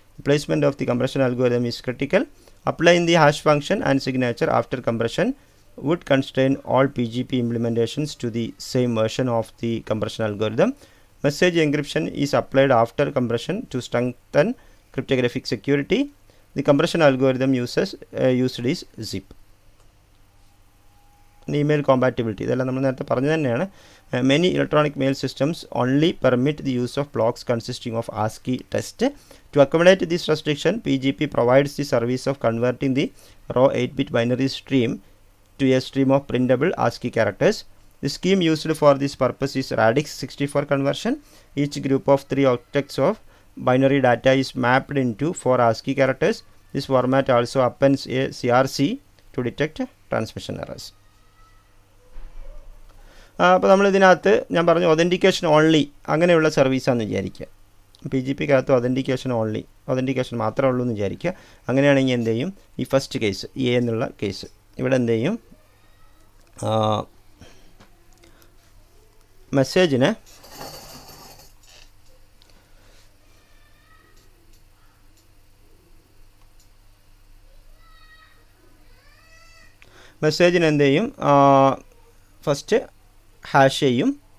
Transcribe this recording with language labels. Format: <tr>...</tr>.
<en>The placement of the compression algorithm is critical. Applying the hash function and signature after compression would constrain all PGP implementations to the same version of the compression algorithm. Message encryption is applied after compression to strengthen cryptographic security. The compression algorithm used is zip.</en> <ml>Email compatibility ഇതെല്ലാം നമ്മൾ നേരത്തെ പറഞ്ഞു തന്നെയാണ്.</ml> <en>Many electronic mail systems only permit the use of blocks consisting of ASCII text. To accommodate this restriction, PGP provides the service of converting the raw 8-bit binary stream to a stream of printable ASCII characters. The scheme used for this purpose is Radix 64 conversion. Each group of 3 octets of binary data is mapped into 4 ASCII characters. This format also appends a CRC to detect transmission errors.</en> <ml>അപ്പോൾ നമ്മളിതിനകത്ത് ഞാൻ പറഞ്ഞു authentication only അങ്ങനെയുള്ള സർവീസാണെന്ന് വിചാരിക്കുക. PGPക്കകത്ത് authentication മാത്രമേ ഉള്ളൂ എന്ന് വിചാരിക്കുക. അങ്ങനെയാണെങ്കിൽ എന്ത് ചെയ്യും, ഈ ഫസ്റ്റ് കേസ് എ എന്നുള്ള കേസ് ഇവിടെ എന്ത് ചെയ്യും, മെസ്സേജിന് എന്ത് ചെയ്യും, ഫസ്റ്റ് ഹാഷ് ചെയ്യും.</ml>